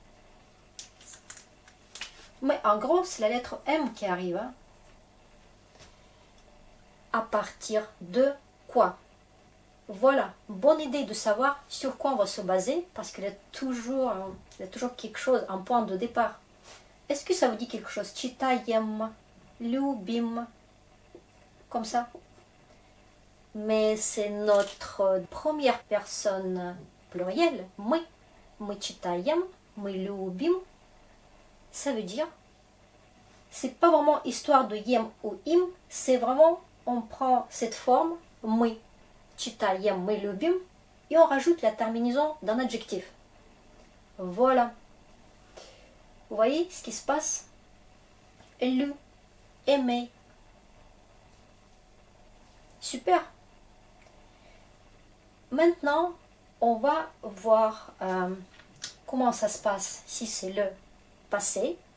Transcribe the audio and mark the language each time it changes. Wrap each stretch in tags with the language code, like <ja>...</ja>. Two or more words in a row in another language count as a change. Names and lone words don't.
<fr>Mais en gros, c'est la lettre M qui arrive. Hein. À partir de quoi? Voilà, bonne idée de savoir sur quoi on va se baser, parce qu'il y a toujours quelque chose, un point de départ. Est-ce que ça vous dit quelque chose?</fr> <ru>Читаем, любим,</ru> <fr>comme ça. Mais c'est notre première personne plurielle.</fr> <ru>Мы читаем, мы любим.</ru> <fr>Ça veut dire, c'est pas vraiment histoire de yem ou im, c'est vraiment, on prend cette forme,</fr> <ru>мы читаем, мы любим,</ru> <fr>et on rajoute la terminaison d'un adjectif. Voilà. Vous voyez ce qui se passe? Lu, aimer. Super. Maintenant, on va voir comment ça se passe si c'est le passé.</fr>